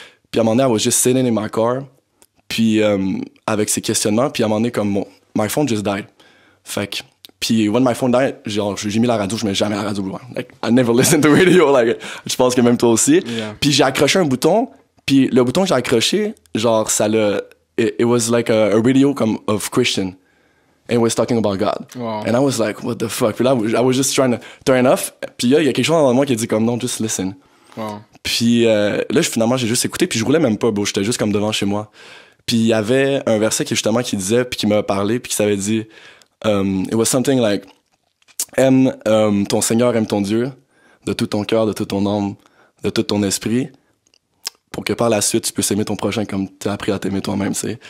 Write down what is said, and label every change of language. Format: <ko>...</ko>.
<fr>Puis à un moment donné,</fr> <en>I was just sitting in my car,</en> <fr>puis avec ces questionnements, puis à un moment donné, comme</fr> <en>my phone just died.</en> <fr>Fait que, puis</fr> <en>when my phone died,</en> <fr>genre, j'ai mis la radio, je mets jamais la radio loin.</fr> <en>Like, I never listen to radio, like,</en> <fr>je pense que même toi aussi.</fr> <en>Yeah.</en> <fr>Puis j'ai accroché un bouton, puis le bouton que j'ai accroché, genre,</fr> <en>it was like a radio</en> <fr>comme of Christian.</fr> <en>And it was talking about God. Wow. And I was like, what the fuck?</en> <fr>Puis là,</fr> <en>I was just trying to turn off.</en> <fr>Puis là, il y a quelque chose dans moi qui a dit comme, non,</fr> <en>just listen. Wow.</en> <fr>Puis là, finalement, j'ai juste écouté, puis je roulais même pas, bro. J'étais juste comme devant chez moi. Puis il y avait un verset qui disait, puis qui m'a parlé, puis qui s'avait dit,</fr> <en>it was something like,</en> <fr>aime ton Seigneur, aime ton Dieu, de tout ton cœur, de toute ton âme, de tout ton esprit, pour que par la suite, tu puisses aimer ton prochain comme tu as appris à t'aimer toi-même, tu sais.</fr>